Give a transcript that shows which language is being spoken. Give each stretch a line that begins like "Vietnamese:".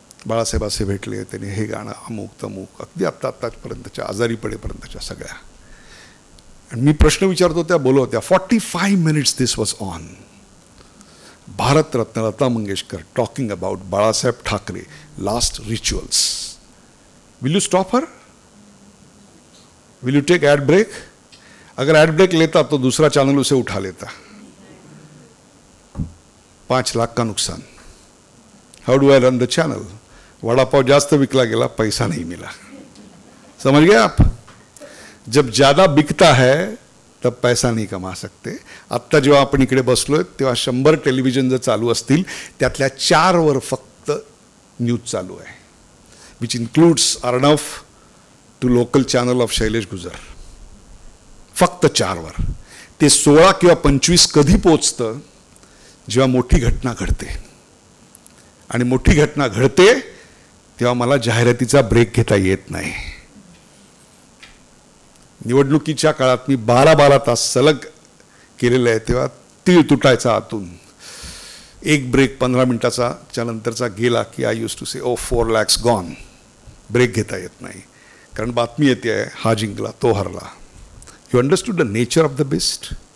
Marathi: बाळासाहेब असे भेटले, त्याने हे गाणं अमुक तमुक, अगदी आत्तापर्यंतच्या आजारी पडेपर्यंतच्या सगळ्या. आणि मी प्रश्न विचारतो, त्या बोलत होत्या.
English: 45 minutes this was on. Bharat Ratna Lata Mangeshkar talking about Balasaheb Thackeray last rituals. Will you stop her, will you take add break.
Hindi: अगर एड ब्रेक लेता तो दूसरा चैनल उसे उठा लेता. 5 लाख का नुकसान.
English: How do I run the channel.
Marathi: Vada pav जास्त विकला गेला,
Hindi: पैसा नहीं मिला. समझ गए आप. जब ज्यादा बिकता है तब पैसा नहीं कमा सकते.
Marathi: आत्ता जेव्हा आपण इकडे बसलोय तेव्हा 100 टेलिव्हिजन जर चालू असतील त्यातल्या 4 वर फक्त न्यूज चालू आहे,
English: Which includes Arnab to local channel of Shailesh Gujar.
Marathi: फक्त 4 वर. ते 16 किंवा 25 कधी पोचतं, जेव्हा मोठी घटना घडते. आणि मोठी घटना घडते तेव्हा मला जाहिरातीचा ब्रेक घेता येत नाही. निवडणुकीच्या काळात मी 12 तास सलग केलेलं आहे, तेव्हा तीळ तुटायचा आतून. एक ब्रेक 15 मिनिटाचा नंतरचा गेला की
English: I use to say oh 4 lakhs gone.
Marathi: Break घेता येत नाही, कारण बातमी येते आहे हा जिंकला तो हरला.
English: You understood the nature of the best.